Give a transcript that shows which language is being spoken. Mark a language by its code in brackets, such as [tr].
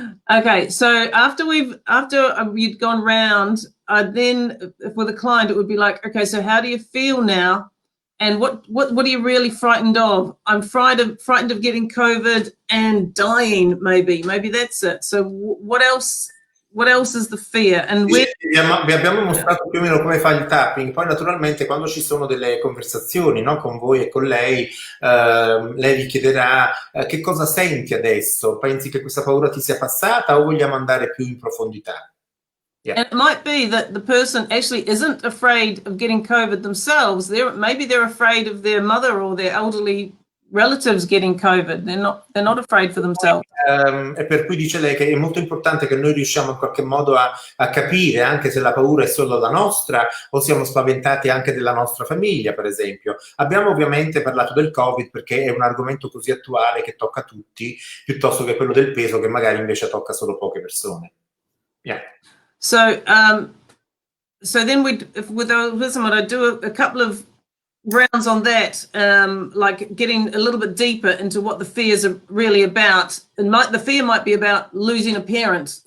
[en] Okay, so after you'd gone round, then with a client, it would be like, okay, so how do you feel now? And what are you really frightened of? I'm frightened of getting COVID and dying, maybe that's it. So what else is the fear? And [it] vi abbiamo mostrato più o meno come fa il tapping. Poi naturalmente quando ci sono delle conversazioni, no, con voi e con lei, lei vi chiederà che cosa senti adesso? Pensi che questa paura ti sia passata o vogliamo andare più in profondità? [en] Yeah. And it might be that the person actually isn't afraid of getting COVID themselves. Maybe they're afraid of their mother or their elderly relatives getting COVID. They're not afraid for themselves. [it] E per cui dice lei che è molto importante che noi riusciamo in qualche modo a capire anche se la paura è solo la nostra o siamo spaventati anche della nostra famiglia, per esempio. Abbiamo ovviamente parlato del Covid perché è un argomento così attuale che tocca tutti, piuttosto che quello del peso che magari invece tocca solo poche persone. [en] Yeah. So then with I'd do a couple of rounds on that, like getting a little bit deeper into what the fears are really about. And the fear might be about losing a parent.